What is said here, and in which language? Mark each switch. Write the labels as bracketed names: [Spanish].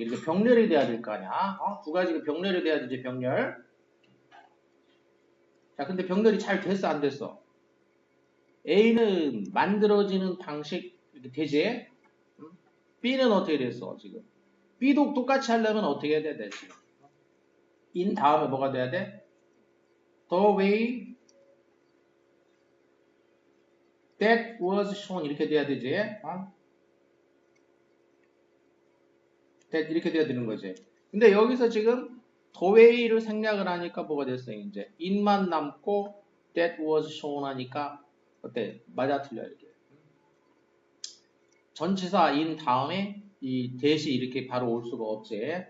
[Korean] 이렇게 병렬이 돼야 될 거 아니야. 두 가지가 병렬이 돼야 되지, 병렬. 자, 근데 병렬이 잘 됐어, 안 됐어? A는 만들어지는 방식 이렇게 되지? B는 어떻게 됐어 지금? B도 똑같이 하려면 어떻게 해야 돼 지금? in 다음에 뭐가 돼야 돼? [English] The way that was shown [Korean] 이렇게 돼야 되지? that 이렇게 돼야 되는 거지. 근데 여기서 지금 the way를 생략을 하니까 뭐가 됐어요? 이제 in만 남고 that was shown 하니까 어때? 맞아 틀려 이렇게. 전치사 in 다음에 이 that이 이렇게 바로 올 수가 없지.